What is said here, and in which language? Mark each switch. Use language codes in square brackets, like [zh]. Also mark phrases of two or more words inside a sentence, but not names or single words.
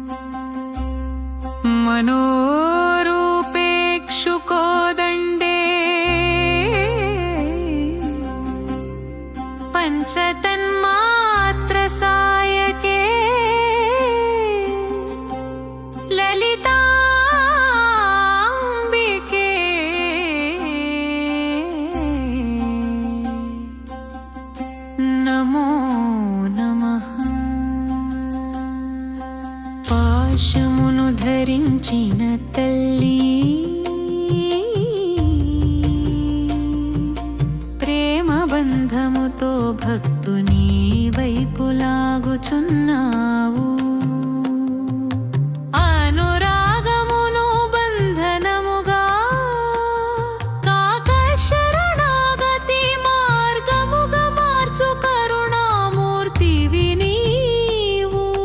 [sa] मनोरूपेक्षुकोदण्डे पञ्चतन्मात्रसायके ललिताम्बिके नमो नमः। [te] పాశమును ధరించిన తల్లి ప్రేమ బంధముతో భక్తుని వైపు లాగుచున్నావు. అనురాగమును బంధనముగా కాక శరణాగతి మార్గముగా మార్చు కరుణామూర్తివి నీవు.